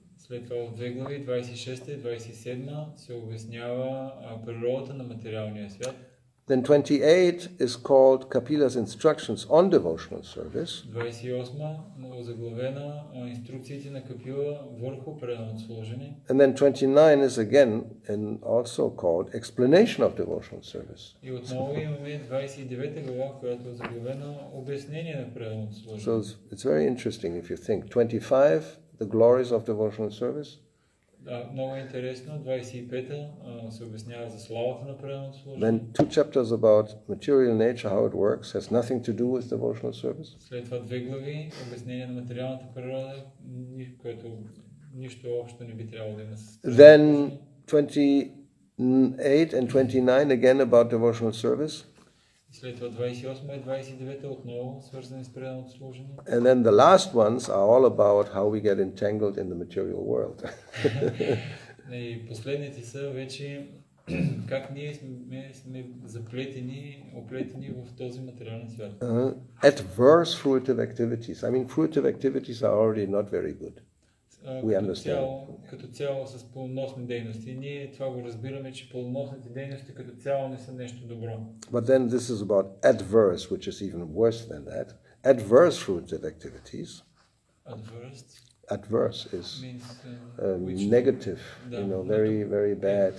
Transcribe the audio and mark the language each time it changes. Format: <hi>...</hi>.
<bg>След това в две глави, 26 и 27 се обяснява природата на материалния свят.</bg> <en>Then 28 is called Kapila's instructions on devotional service.</en> <bg>28 озаглавена инструкциите на Капила върху преданото служение.</bg> <en>And then 29 is again and also called explanation of devotional service.</en> <bg>И отново имаме 29 глава, която е заглавена обяснение на преданото служение.</bg> <en>So it's very interesting if you think. 25, the glories of devotional service.</en> <bg>Да, много интересно. 25-та се обяснява за славата на преданото служение.</bg> <en>Then 2 chapters about material nature, how it works, has nothing to do with devotional service.</en> <bg>След това 2 глави, обяснение на материалната природа, което нищо общо не би трябвало да има с</bg> <en>Then 28 and 29 again about devotional service.</en> <bg>След това 28 и 29 отново свързани с преданото служение.</bg> <en>And then the last ones are all about how we get entangled in the material world.</en> <bg>И последните са вече как ние сме заплетени, оплетени в този материален свят.</bg> <en>Adverse fruitive activities. I mean, fruitive activities are already not very good. We understand.</en> <bg>Като цяло с плодоносни дейности. Ние това го разбираме, че плодоносните дейности като цяло не са нещо добро.</bg> <en>But then this is about adverse, which is even worse than that. Adverse fruitive activities. Adverse is negative, very, very bad.</en>